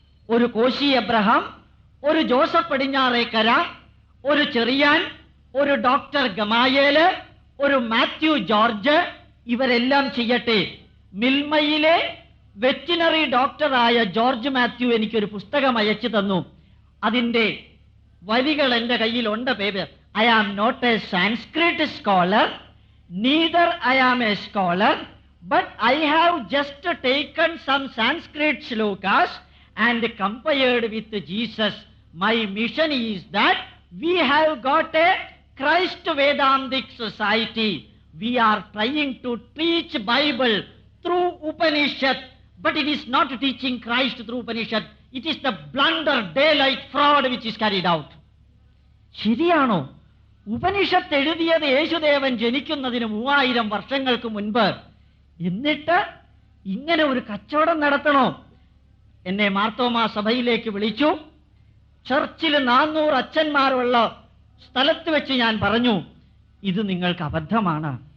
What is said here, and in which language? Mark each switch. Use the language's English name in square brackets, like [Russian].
[Malayalam] ഒരു കോശി എബ്രഹാം, ഒരു ജോസഫ് പടിഞ്ഞാറേക്കര, ഒരു ചെറിയാൻ, ഒരു ഡോക്ടർ ഗമായേല്, ഒരു മാത്യു ജോർജ്, ഇവരെല്ലാം ചെയ്യട്ടെ. മിൽമയിലെ വെറ്റിനറി ഡോക്ടറായ ജോർജ് മാത്യു എനിക്കൊരു പുസ്തകം അയച്ചു തന്നു. അതിന്റെ വരികൾ എന്റെ കയ്യിലുണ്ട്. Paper. [English] I am not a Sanskrit scholar, neither I am a scholar, but I have just taken some Sanskrit shlokas and compared with Jesus. My mission is that we have got a Christ Vedantic society. We are trying to teach Bible through Upanishad, but it is not teaching Christ through Upanishad. It is the blunder, daylight fraud which is carried out. [Malayalam] ശരിയാണോ? ഉപനിഷത്ത് എഴുതിയത് യേശുദേവൻ ജനിക്കുന്നതിന് 3000 വർഷങ്ങൾക്ക് മുൻപ്. എന്നിട്ട് ഇങ്ങനെ ഒരു കച്ചവടം നടത്തണോ? എന്നെ മാർത്തോമാ സഭയിലേക്ക് വിളിച്ചു. ചർച്ചിൽ 400 അച്ഛന്മാരുള്ള സ്ഥലത്ത് വെച്ച് ഞാൻ പറഞ്ഞു, ഇത് നിങ്ങൾക്ക് അബദ്ധമാണ്.